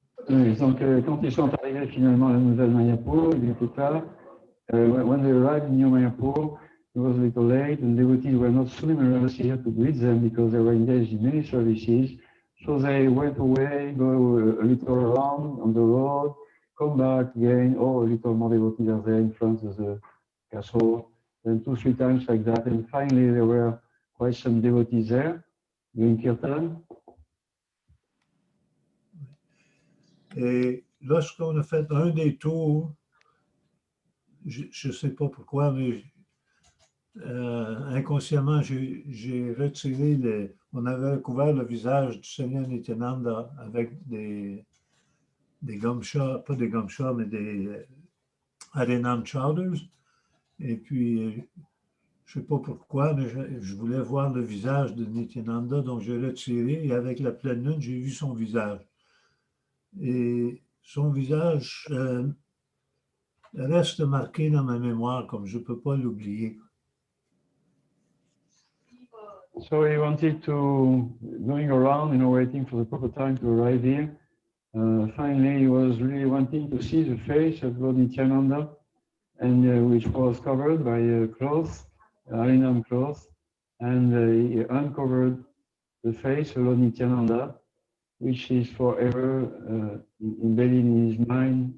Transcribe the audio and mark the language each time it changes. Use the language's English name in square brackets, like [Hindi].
[French] Donc, quand ils sont arrivés finalement à la nouvelle Mayapur, il était tard. [English] When they arrived in New Mayapur, it was a little late, and devotees were not so numerous here to greet them because they were engaged in many services. So they went away, go a little around on the road, come back again, a little more devotees are there in front of the castle, and 2-3 times like that. And finally, there were quite some devotees there doing kirtan. [French] Et lorsqu'on a fait un des tours, je ne sais pas pourquoi, mais inconsciemment, j'ai retiré on avait couvert le visage du Seigneur Nityananda avec des gumshots, pas des gumshots, mais des Harinam chowders. Et puis, je ne sais pas pourquoi, mais je voulais voir le visage de Nityananda, donc j'ai retiré et avec la pleine lune, j'ai vu son visage. Et son visage reste marqué dans ma mémoire, comme je ne peux pas l'oublier. [English] So he wanted to, going around, waiting for the proper time to arrive here. Finally, he was really wanting to see the face of Lord Nityananda, and which was covered by a cloth, Harinam cloth, and he uncovered the face of Lord Nityananda, which is forever embedded in his mind.